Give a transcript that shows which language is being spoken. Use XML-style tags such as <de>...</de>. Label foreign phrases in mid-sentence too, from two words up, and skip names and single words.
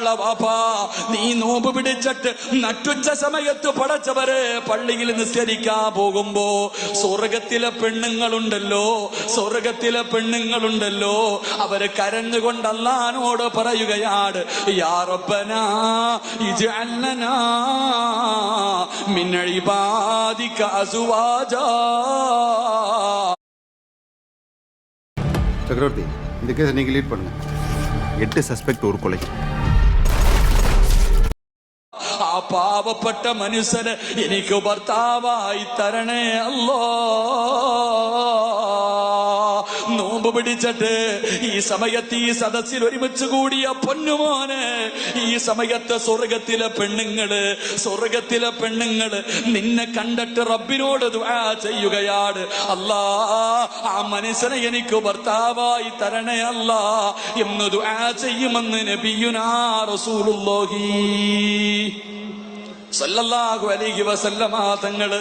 <ml>വാപ്പാ, നീ നോമ്പ് പിടിച്ചിട്ട് നട്ടുച്ച സമയത്ത് പടച്ചവരെ പള്ളിയിൽ നിസ്കരിക്കാൻ പോകുമ്പോ, സ്വർഗത്തിലെ പെണ്ണുങ്ങളുണ്ടല്ലോ, സ്വർഗത്തിലെ പെണ്ണുങ്ങളുണ്ടല്ലോ, അവര് കരഞ്ഞുകൊണ്ട് അല്ലാഹുവിനോട് പറയുകയാണ്,</ml> <ar>يا ربنا اجعل لنا من عبادك أزواجا.</ar> <ta>சக்கரவர்த்தி, இந்த கேஸை நீங்கள் லீட் பண்ணுங்க. 8 சஸ்பெக்ட் ஒரு கொலை.</ta> <ml>ആ പാവപ്പെട്ട മനുഷ്യന് എനിക്ക് ഭർത്താവായി തരണേ അല്ലോ. നോമ്പ് പിടിച്ചിട്ട് ഈ സമയത്ത് ഈ സദസ്സിൽ ഒരുമിച്ച് കൂടിയ പൊന്നുമോനെ, ഈ സമയത്ത് സ്വർഗത്തിലെ പെണ്ണുങ്ങള് നിന്നെ കണ്ടിട്ട് റബ്ബിനോട് ദുആ ചെയ്യുകയാണ്, അല്ലാ ആ മനുഷ്യനെ എനിക്ക് ഭർത്താവായി തരണേ അല്ലാ എന്ന് ദുആ ചെയ്യുമെന്ന്</ml> <ar>نبينا رسول الله صلى الله عليه وسلم</ar> <ml>തങ്ങള്.</ml>